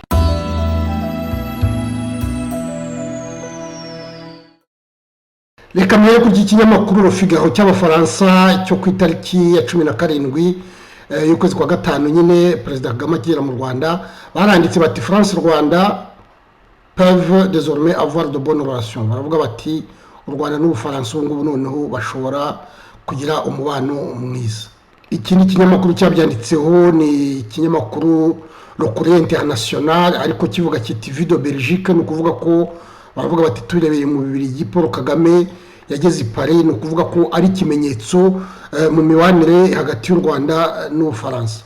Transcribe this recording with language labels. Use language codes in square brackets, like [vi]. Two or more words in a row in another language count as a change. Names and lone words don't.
[rw] Reka mbere ku kinyamakuru Le Figaro cy'Abafaransa cyo ku itariki ya 17 y'ukwezi kwa gatanu nyine Perezida Kagame agera mu Rwanda, baranditse bati [fr] France Rwanda peuvent désormais avoir de bonnes relations. [rw] Baravuga bati u Rwanda n'Ubufaransa ubu noneho bashobora kugira umubano mwiza. Ikindi kinyamakuru cyabyanditseho ni ikinyamakuru Le Courrier International, ariko kivuga kiti [fr] Vie de Belgique, [rw] ni ukuvuga ko baravuga bati turebeye mu Bubiligi Paul Kagame yageze i Paris, ni ukuvuga ko ari ikimenyetso mu mibanire hagati y'u Rwanda n'Ubufaransa.